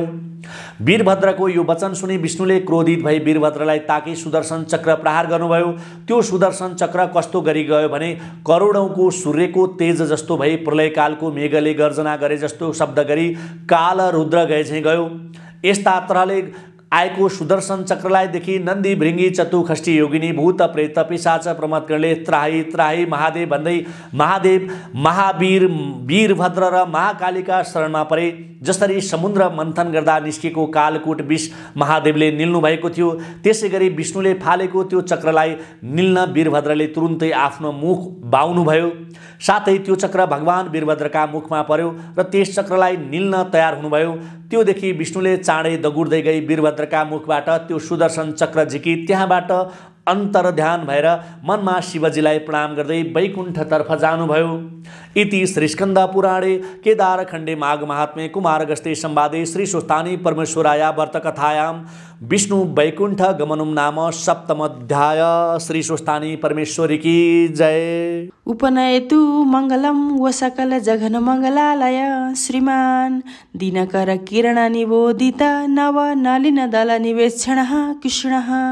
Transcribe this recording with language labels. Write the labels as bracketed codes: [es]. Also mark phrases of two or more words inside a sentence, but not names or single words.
[ne] वीरभद्रको यो वचन सुनि विष्णुले क्रोधित भई वीरभद्रलाई ताकि सुदर्शन चक्र प्रहार गर्नुभयो। त्यो सुदर्शन चक्र कस्तो गरी गयो भने करोडौँको सूर्यको तेज जस्तो भई प्रलयकालको मेघले गर्जना गरे जस्तो शब्द गरी काल रुद्र गए चाहिँ गयो। यस्ता तरहले आएको सुदर्शन चक्रलाई देखि नन्दी भृङ्गी चतु खष्टी योगिनी भूत प्रेत पिशाच प्रमथगणले त्राही त्राही महादेव भन्दै महादेव महावीर वीरभद्र र महाकालीका शरणमा परे। जसरी समुद्र मन्थन गर्दा निस्केको कालकूट विष महादेवले निल्नु भएको थियो, त्यसै गरी विष्णुले फालेको त्यो चक्रलाई निल्न वीरभद्रले तुरुन्तै आफ्नो मुख बाउनुभयो। साथै त्यो चक्र भगवान वीरभद्रका मुखमा पर्यो र त्यस चक्रलाई निल्न तयार हुनुभयो। त्योदेखि विष्णुले चाँडै दगुर्दै गई वीरभद्रका मुखबाट त्यो सुदर्शन चक्र झिकी त्यहाँबाट अन्तर्ध्यान भएर मनमा शिवजीलाई प्रणाम गर्दै वैकुण्ठतर्फ जानुभयो। [sa] इति श्रीस्कन्द पुराणे केदारखण्डे माघ महात्म्ये कुमारगस्ते संवादे श्रीस्वस्थानी परमेश्वराया व्रतकथायां विष्णु वैकुण्ठ गमनम नाम सप्तमोऽध्याय। [ne] श्रीस्वस्थानी परमेश्वरी की जय। [sa] उपनयतु मङ्गलं व सकल जघन मङ्गलालय श्रीमान दिनकर किरण निबोधित नव नलिन दल निवेक्षणः कृष्णः